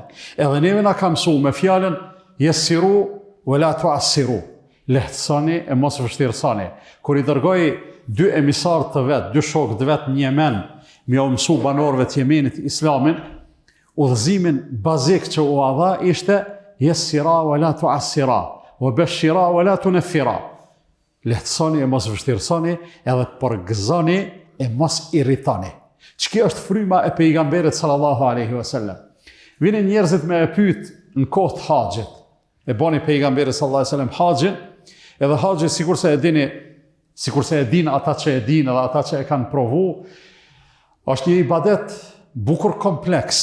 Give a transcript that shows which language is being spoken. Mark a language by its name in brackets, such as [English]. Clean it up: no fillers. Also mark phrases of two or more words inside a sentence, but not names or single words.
[Albanian] Edhe neve na ka mësuar me fjalën [Arabic] يسروا ولا تعسروا. [Albanian] Lehtësoni e mos vështirësoni. Kur i dërgoi 2 emisar të vet, 2 shokë të vet në Yemen, me u mësu banorëve të Yemenit Islamin, udhëzimin bazik që u dha ishte [Arabic] يسرا ولا تعسرا وبشرا ولا تنفرا. [Albanian] Lehtësoni e mos vështirësoni, edhe përgëzoni e mos irritoni. Ç'kjo është fryma e pejgamberit [Arabic] صلى الله عليه وسلم. [Albanian] Vinin njerëzit me e pyet në kohë të haxhit. E bani pejgamberi [Arabic] صلى الله عليه وسلم [Albanian] haxhin, edhe haxhi sikurse e din ata që e din edhe ata që e kanë provu, është një ibadet bukur kompleks.